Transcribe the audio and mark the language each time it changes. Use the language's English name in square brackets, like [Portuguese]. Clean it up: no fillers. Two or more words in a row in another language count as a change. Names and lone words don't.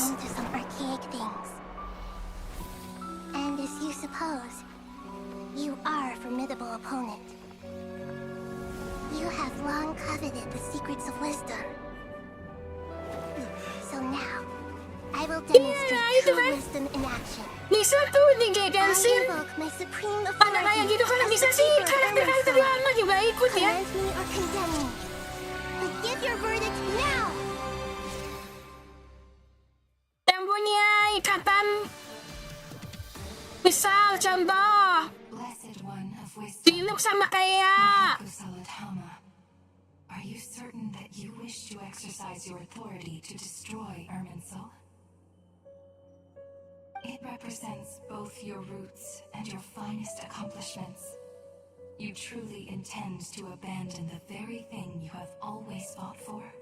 [English] home to some archaic things. And as you suppose, you are a formidable opponent. You have long coveted the secrets of wisdom. So now, I will demonstrate true wisdom in action. [Indonesian] Bisa tuh di Genshin. [English] I invoke my supreme [Indonesian] Ada kayak gitu kan bisa sih karakter-karakter lama juga ikut ya. [English] Command me or condemn me. But give your verdict now. [Indonesian] Yang punya ikatan. Misal contoh. Diluk sama kayak. [English] Are you certain that you wish to exercise your authority to destroy Irminsul? It represents both your roots and your finest accomplishments. You truly intend to abandon the very thing you have always fought for?